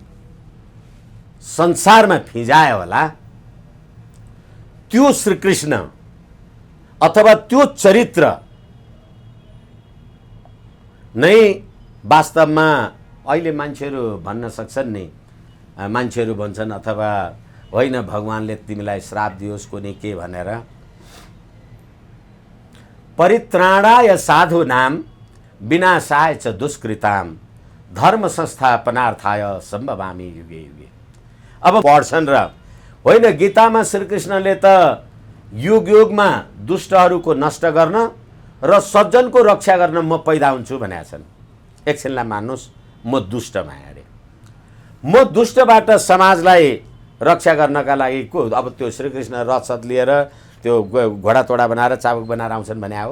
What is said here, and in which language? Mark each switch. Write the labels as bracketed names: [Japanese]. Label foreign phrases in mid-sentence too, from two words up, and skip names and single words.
[Nepali] संसारमा फिजायो होला, त्यो श्रीकृष्ण अथवा त्यो चरित्र नै वास्तवमा अहिले मान्छेहरू भन्न सक्छन् नि, मान्छेहरू भन्छन् अथवा होइन भगवानले तिमीलाई श्राप दियोस् कुनै के भनेर, [Sanskrit] परित्राणाय साधूनाम विनाशाय च दुष्कृताम धर्म संस्थापनार्थाय सम्भवामि युगे युगे। [Nepali] अब पढ्छन् र होइन गीतामा श्रीकृष्णले त युग युगमा दुष्टहरूको नष्ट गर्न र सज्जनको रक्षा गर्न म पैदा हुन्छु भनेका छन्। एकछिनलाई मान्नुहोस्, म दुष्टमा अरे, म दुष्टबाट समाजलाई रक्षा गर्नका लागि को अब त्यो श्रीकृष्ण रथसत लिएर त्यो घोडा तोडा बनाएर चाबुक बनाएर आउँछन् भने हो?